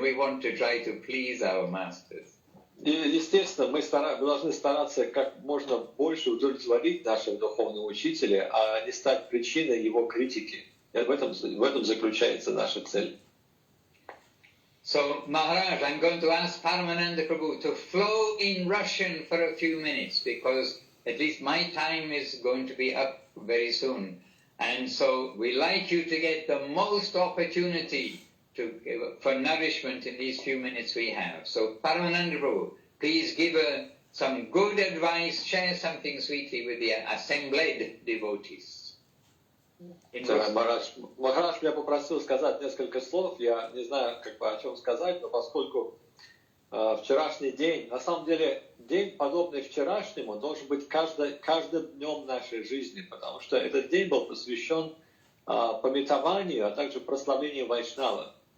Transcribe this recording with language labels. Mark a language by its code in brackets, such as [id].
[en] We want to try to please our masters. [ru] И, естественно, мы должны стараться как можно больше удовлетворить нашего духовного учителя, а не стать причиной его критики. И в этом заключается наша цель. [en] So, Maharaj, I'm going to ask Paramananda Prabhu to flow in Russian for a few minutes, because at least my time is going to be up very soon. And so we like you to get the most opportunity for nourishment in these few minutes we have. So, Paramananda Prabhu, please give some good advice, share something sweetly with the assembled devotees. [ru] Махарадж меня попросил сказать несколько слов. Я не знаю, о чем сказать, но поскольку вчерашний день, на самом деле, день, подобный вчерашнему, должен быть каждым днем нашей жизни, потому что этот день был посвящен памятованию, а также прославлению Вайшнава.